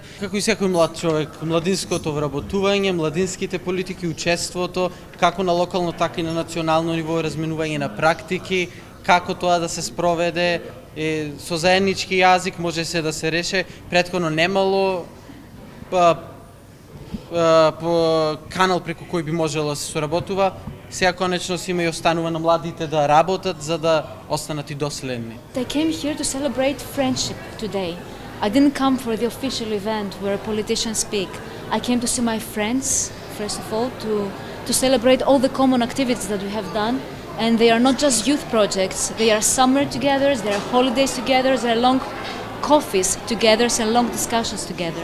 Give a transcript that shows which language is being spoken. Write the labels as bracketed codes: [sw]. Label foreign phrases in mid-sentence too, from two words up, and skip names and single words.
[mk] Како и секој млад човек, младинското вработување, младинските политики, учеството, како на локално, така и на национално ниво, разменување на практики, како тоа да се спроведе, со заеднички јазик може се да се реше. Претходно немало канал преку кој би можело да се соработува. Сега конечно се има и останува на младите да работат за да останат и доследни. [en] I came here to celebrate friendship today. I didn't come for the official event where politicians speak. I came to see my friends, first of all, to celebrate all the common activities that we have done. And they are not just youth projects, they are summer together, they are holidays together, they are long coffees together and long discussions together.